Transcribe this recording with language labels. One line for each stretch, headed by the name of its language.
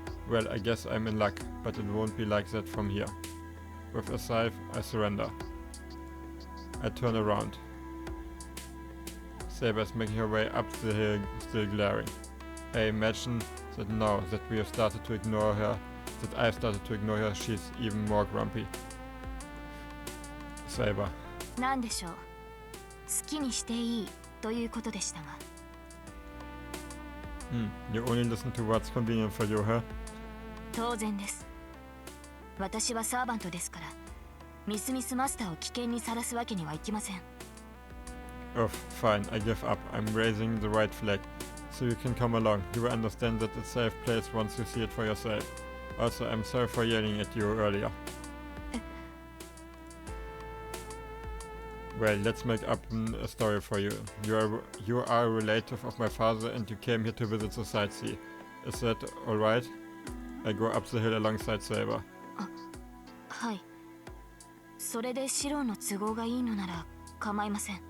English: Well, I guess I'm in luck, but it won't be like that from here. With a sigh, I surrender. I turn around. Saber is making her way up the hill, still glaring. I imagine that now that we have started to ignore her, that I've started to ignore her, she's even more grumpy. Saber.
Japanese: なんでしょう。好きにしていいということでしたが。
English: You only listen to what's convenient for you, huh?
Japanese: 当然です。私はサーバントですから、ミスミスマスターを危険にさらすわけにはいきません。
English: Oh, fine, I give up. I'm raising the white flag, so you can come along. You will understand that it's a safe place once you see it for yourself. Also, I'm sorry for yelling at you earlier. Well, let's make up a story for you. You are a relative of my father and you came here to visit the sightsee. Is that alright? I go up the hill alongside Saber.
Japanese: はい。それでシロの都合がいいのなら構いません。